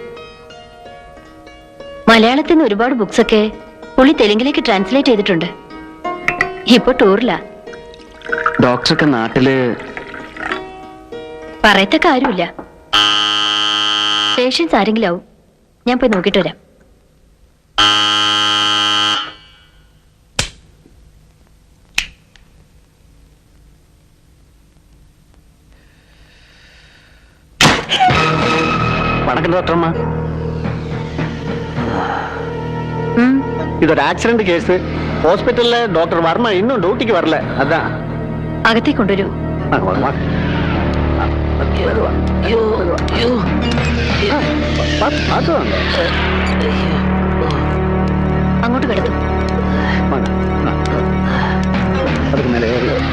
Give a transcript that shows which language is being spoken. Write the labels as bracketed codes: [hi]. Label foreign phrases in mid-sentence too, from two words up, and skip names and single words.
[ml] മലയാളത്തിൽ നിന്ന് ഒരുപാട് ബുക്സൊക്കെ പുള്ളി തെലുങ്കിലേക്ക് ട്രാൻസ്ലേറ്റ് ചെയ്തിട്ടുണ്ട്. ഇപ്പൊ ടൂറിലാ. ഡോക്ടർക്ക് നാട്ടില് പറയത്തക്ക ആരുമില്ല. പേഷ്യൻസ് ആരെങ്കിലും ആവും. ഞാൻ പോയി നോക്കിയിട്ട് വരാം. [ta] வணக்கம் டாக்டர் அம்மா. இது ஒரு ஆக்சிடென்ட் கேஸ். ஹாஸ்பிட்டல்ல டாக்டர் வர்மா இன்னும் டியூட்டிக்கு வரல. அதான் [ml] അകത്തേക്ക് കൊണ്ടുവരൂ. [ta] வாங்க வாங்க வாங்க. பார்த்து வாங்க. [ml] അങ്ങോട്ട് കിടത്തു. [ta] வாங்க. அதுக்கு மேலே ஏறி.